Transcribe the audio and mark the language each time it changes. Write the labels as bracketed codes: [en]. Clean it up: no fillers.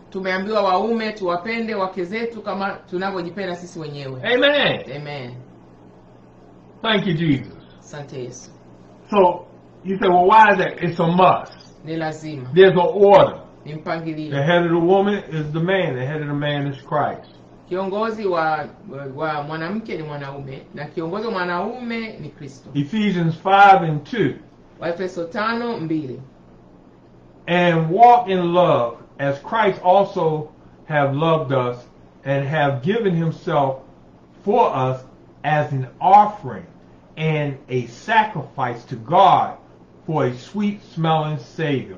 [sw] Tumeambiwa waume tuwapende wake zetu kama tunavyojipenda sisi wenyewe. Amen. Amen. [en] Thank you, Jesus. [sw] Asante Yesu. [en] So, you say, well, why is that? It's a must. [sw] Ni lazima. [en] There's an order. [sw] Ni mpangilio. [en] The head of the woman is the man. The head of the man is Christ. [sw] Kiongozi wa mwanamke ni mwanaume na kiongozi wa mwanaume ni Kristo. [en] Ephesians 5:2. [sw] Waefeso 5:2. [en] And walk in love, as Christ also have loved us and have given himself for us as an offering and a sacrifice to God for a sweet smelling Savior.